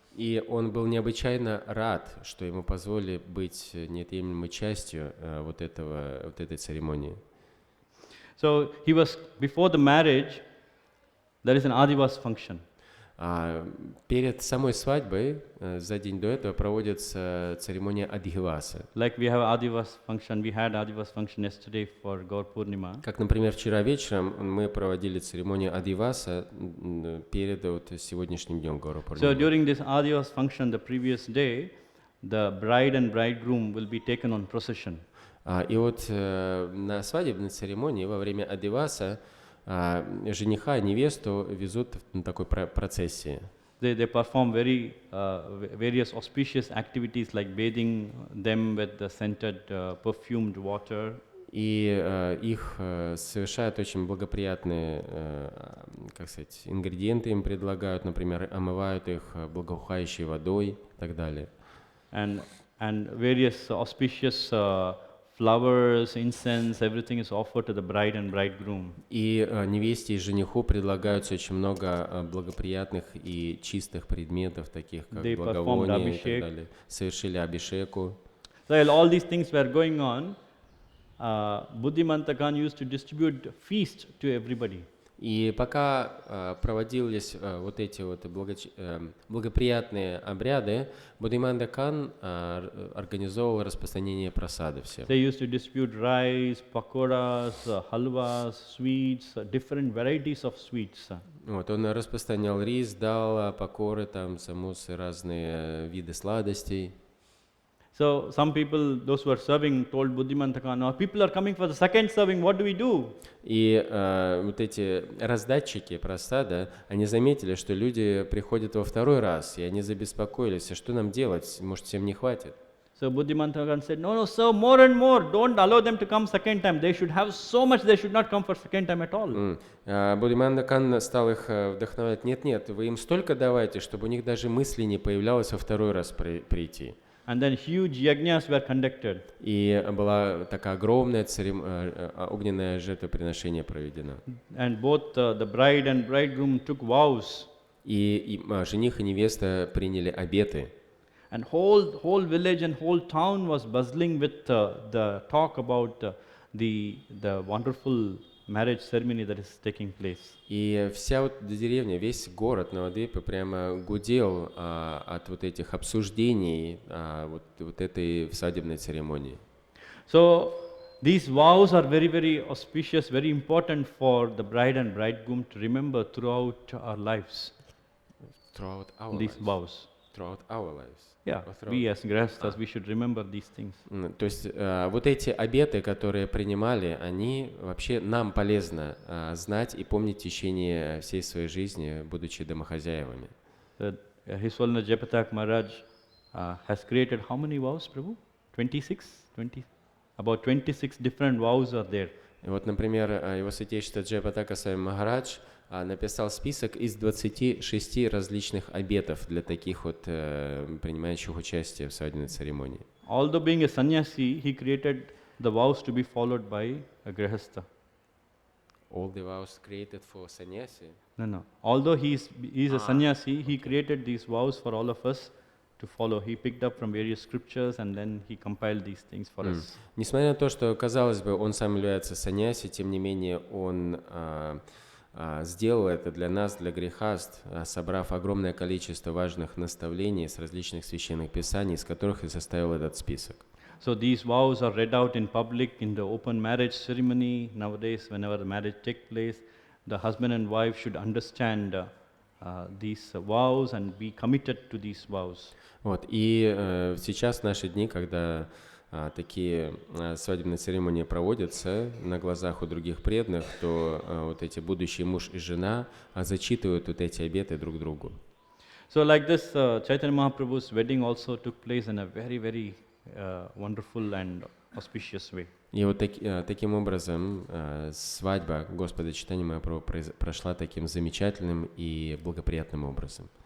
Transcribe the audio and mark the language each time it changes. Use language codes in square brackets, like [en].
[ru] И он был необычайно рад, что ему позволили быть неотъемлемой частью вот этой церемонии. [en] So he was, before the marriage, there is an Adivas function. [ru] Перед самой свадьбой, за день до этого, проводится церемония Адхиваса. [en] Like we have Adivas function, we had Adivas function yesterday for Gaura Purnima. [ru] Как, например, вчера вечером мы проводили церемонию Адхиваса перед сегодняшним днем Гаура Пурнимы. [en] So during this Adivas function, the previous day, the bride and bridegroom will be taken on procession. [ru] И вот на свадебной церемонии во время Адхиваса жениха и невесту везут на такой процессии. [en] They perform various auspicious activities like bathing them with the scented perfumed water. [ru] И их совершают очень благоприятные, как сказать, ингредиенты им предлагают, например, омывают их благоухающей водой и так далее. [en] And various auspicious flowers, incense, everything is offered to the bride and bridegroom. [ru] И невесте и жениху предлагаются очень много благоприятных и чистых предметов, таких как благовония и так далее. Совершили абишеку. [en] So while all these things were going on, Buddhimanta Khan used to distribute feast to everybody. [ru] И пока проводились вот эти вот благоприятные обряды, Буддхиманда Кан организовывал распространение прасады всем. [en] They used to distribute rice, pakoras, halwas, sweets, different varieties of sweets. [ru] Вот, он распространял рис, дал, пакоры, там, самусы, разные виды сладостей. [en] So some people, those who are serving, told Buddhimantaka, now people are coming for the second serving, what do we do? [ru] И вот эти раздатчики просада, они заметили, что люди приходят во второй раз, и они забеспокоились, а что нам делать, может, всем не хватит. [en] So Buddhimantaka said, no, serve more and more, don't allow them to come second time. They should have so much, they should not come for second time at all. [ru] Буддимантакан стал их вдохновлять, нет, вы им столько давайте, чтобы у них даже мысли не появлялось во второй раз прийти. [en] And then huge yajnas were conducted. [ru] И была такая огромная огненное жертвоприношение проведено. [en] And both the bride and bridegroom took vows. [ru] И жених и невеста приняли обеты. [en] And whole village and whole town was bustling with the talk about the wonderful marriage ceremony that is taking place. [ru] И вся вот деревня, весь город Навадвипы прямо гудел от вот этих обсуждений вот этой свадебной церемонии. [en] So these vows are very, very auspicious, very important for the bride and bridegroom to remember throughout our lives. Throughout our These lives. vows. Throughout our lives. Yeah, we as grihasthas, we should remember these things. [ru] То есть вот эти обеты, которые принимали, они вообще нам полезно знать и помнить в течение всей своей жизни, будучи домохозяевами. [en] His Holiness Jayapatak Maharaj has created how many vows, Prabhu? 26? About 26 different vows are there. [ru] И вот, например, его святейшество Джайапатака Свами Махарадж написал список из 26 различных обетов для таких вот принимающих участие в свадебной церемонии. [en] Although being a sannyasi, he created the vows to be followed by a grihastha. All the vows created for sannyasi? No. Although he is a sannyasi, he created these vows for all of us to follow. He picked up from various scriptures and then he compiled these things for us. [ru] Несмотря на то, что, казалось бы, он сам является саньяси, тем не менее он сделал это для нас, для грехаст, собрав огромное количество важных наставлений с различных священных писаний, из которых и составил этот список. [en] So these vows are read out in public in the open marriage ceremony. Nowadays, whenever the marriage takes place, the husband and wife should understand these vows and be committed to these vows. [ru] Вот, и сейчас, в наши дни, когда такие свадебные церемонии проводятся на глазах у других преданных, то вот эти будущий муж и жена зачитывают вот эти обеты друг другу. [en] So like this, Chaitanya Mahaprabhu's wedding also took place in a very, very wonderful and auspicious way. [ru] И вот таким образом свадьба Господа Чайтаньи Махапрабху прошла таким замечательным и благоприятным образом.